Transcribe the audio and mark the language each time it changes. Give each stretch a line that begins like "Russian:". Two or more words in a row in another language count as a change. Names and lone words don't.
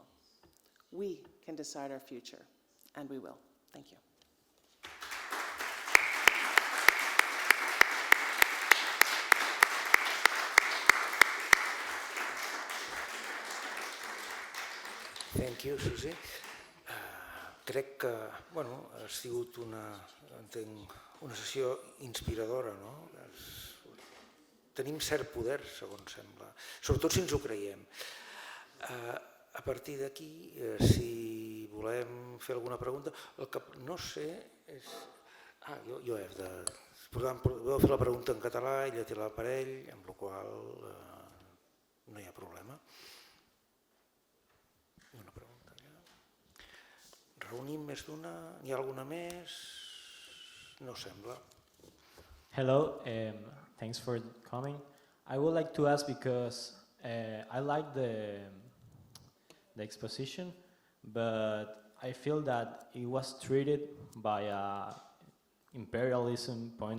English: We can decide our future, and we will. Thank you. Thank you, Susi.
Catalan: Crec que ha sigut una sessió inspiradora, no? Tenim cert poder, segons sembla, sobretot si ens ho creiem. A partir d'aquí, si volem fer alguna pregunta, el que no sé és... Jo he de... Podeu fer la pregunta en català, ella té l'aparell, amb la qual no hi ha problema. Una pregunta allà. Reunim més d'una? N'hi ha alguna més? No sembla.
English: Hello, thanks for coming. I would like to ask, because I like the exposition, but I feel that it was treated by a imperialism point